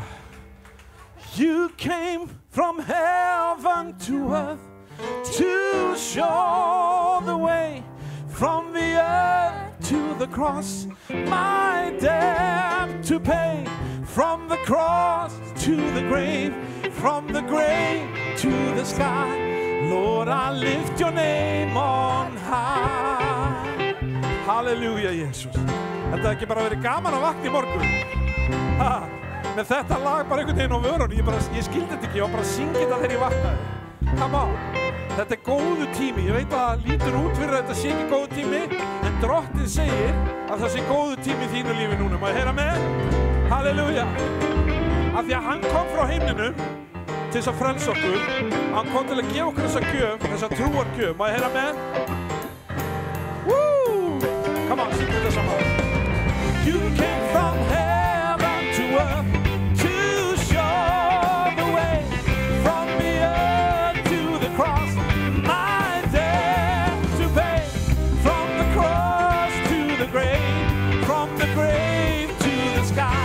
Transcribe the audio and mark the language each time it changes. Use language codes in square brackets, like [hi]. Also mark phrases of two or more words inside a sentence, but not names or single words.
[en] You came from heaven to earth to show the way from the earth to the cross. My debt to pay from the cross to the grave, from the grave to the sky. Lord, I lift your name on high. Halleluja, Jesus. [is] Þetta hefði ekki bara verið gaman að vakna í morgun. Ha, með þetta lag bara einhvern veginn á vörunum. Ég skildi þetta ekki, ég var bara að syngja þetta þegar ég vaknaði. [en] Come on. [is] Þetta góðu tími. Ég veit að það lítur út fyrir að þetta sé ekki góðu tími, en Drottinn segir að það sé góðu tími í þínu lífi núna. Má ég heyra með? Halleluja. Af því að hann kom frá himninum til þess að frelsa okkur. Hann kom til að gefa okkur þessa gjöf, þessa trúargjöf. Má ég heyra með? [en] Woo! Come on, [is] syngja þetta saman. [en] You came from heaven to earth to show the way from the earth to the cross. My debt to pay from the cross to the grave, from the grave to the sky.